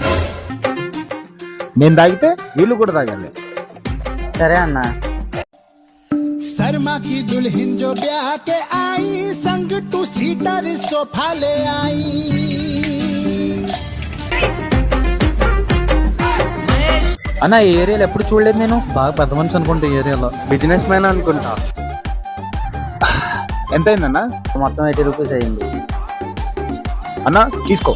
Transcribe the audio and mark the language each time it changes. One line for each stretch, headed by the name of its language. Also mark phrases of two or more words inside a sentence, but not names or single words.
Telugu: నేను తాగితే వీళ్ళు కూడా తాగాలి. సరే అన్నా.
Hindi: शर्मा की दुल्हन जो ब्याह के आई संग टू सीटर सोफा ले आई।
Telugu: అన్న ఈ ఏరియాలో ఎప్పుడు చూడలేదు నేను. బాగా పెద్ద మనిషి అనుకుంటా ఈ ఏరియాలో, బిజినెస్ మ్యాన్ అనుకుంటా. ఎంత అయిందన్నా? మొత్తం 80 రూపీస్ అయింది. అన్నా తీసుకో.